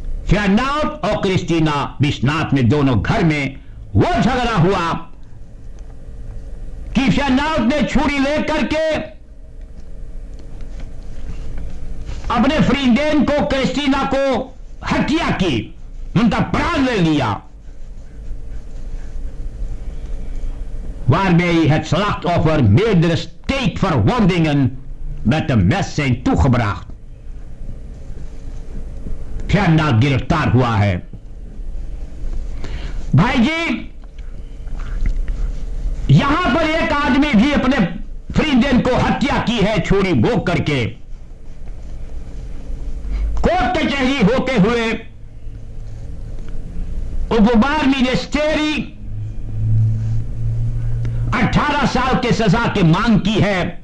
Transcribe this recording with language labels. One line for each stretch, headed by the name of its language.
Hindi: Fernand और Christina बिस्नात में दोनों घर में वो झगड़ा हुआ कि फर्नांड ने छुरी लेकर के अपने फ्रीडेन को, क्रिस्टीना को हत्या की, उनका प्राण ले लिया।
Dutch: Waarmee het slachtoffer meerdere steekverwondingen met een mes zijn toegebracht.
Hindi: Fernand गिरफ्तार हुआ है। भाई जी, यहां पर एक आदमी भी अपने फ्रीडेन को हत्या की है छुरी भोग करके। कोर्ट कचहरी होते हुए उपबार मिनिस्टेरी 18 साल के सजा की मांग की है।